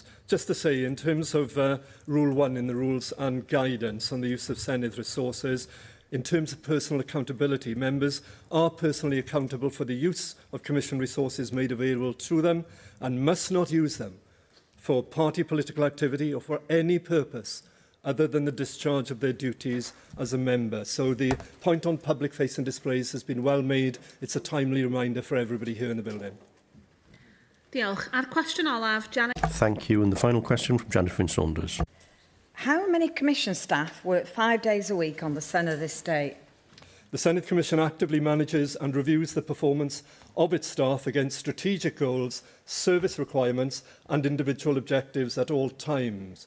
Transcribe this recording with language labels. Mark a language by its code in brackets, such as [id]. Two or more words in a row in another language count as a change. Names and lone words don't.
[en] Just to say, in terms of Rule 1 in the rules and guidance on the use of Senedd resources, in terms of personal accountability, members are personally accountable for the use of Commission resources made available to them and must not use them for party political activity or for any purpose other than the discharge of their duties as a member. So the point on public-facing displays has been well made. It's a timely reminder for everybody here in the building. [cy] Diolch. A'r cwestiwn olaf, Janet. [en] Thank you. And the final question from Janet Saunders. How many Commission staff work 5 days a week on the Senedd estate? The Senedd Commission actively manages and reviews the performance of its staff against strategic goals, service requirements and individual objectives at all times.